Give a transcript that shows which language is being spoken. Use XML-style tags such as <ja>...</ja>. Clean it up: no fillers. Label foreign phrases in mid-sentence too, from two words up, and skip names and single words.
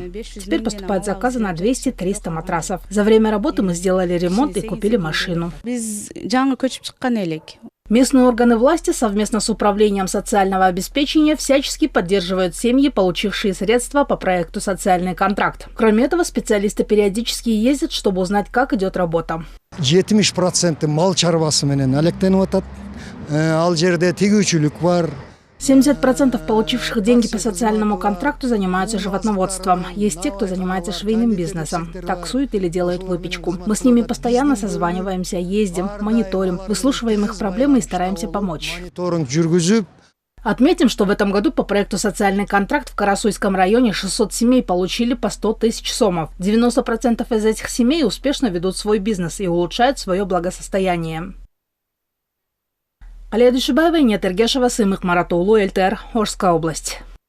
<ru>Теперь поступают заказы на 200-300 матрасов. За время работы мы сделали ремонт и купили машину. Местные органы власти совместно с Управлением социального обеспечения всячески поддерживают семьи, получившие средства по проекту «Социальный контракт». Кроме этого, специалисты периодически ездят, чтобы узнать, как идет работа.</ru> <ky>70% мал чарбасы менен алектенип атат. Ал жерде тигүүчүлүк бар.</ky> <ru>70% получивших деньги по социальному контракту занимаются животноводством. Есть те, кто занимается швейным бизнесом, таксуют или делают выпечку. Мы с ними постоянно созваниваемся, ездим, мониторим, выслушиваем их проблемы и стараемся помочь. Отметим, что в этом году по проекту «Социальный контракт» в Карасуйском районе 600 семей получили по 100 тысяч сомов. 90% из этих семей успешно ведут свой бизнес и улучшают свое благосостояние. Алия Душибаева, Инет Эргешева, Сымых Маратулу, ЛТР, Орская область.</ru>